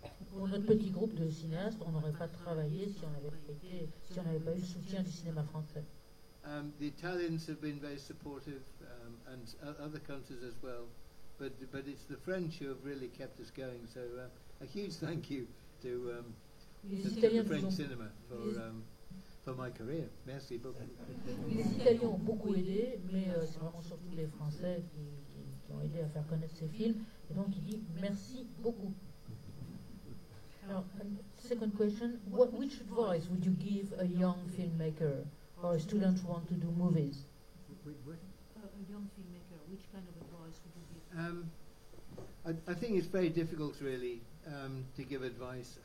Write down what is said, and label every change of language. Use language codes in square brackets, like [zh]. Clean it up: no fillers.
[fr] Pour notre petit groupe de cinéastes, on n'aurait pas travaillé si on n'avait pas eu le soutien du cinéma français. [en] The Italians have been very supportive, and other countries as well. But it's the French who have really kept us going. So a huge thank you to the French cinema for my career. [fr] Merci beaucoup. Les Italiens ont beaucoup aidé, mais c'est vraiment surtout les Français qui ont aidé à faire connaître ces films. Et donc il dit merci beaucoup. [en] Alors, second question, which advice would you give a young filmmaker or a student who want to do movies? A young filmmaker, which kind of advice would you give? I think it's very difficult, really, to give advice.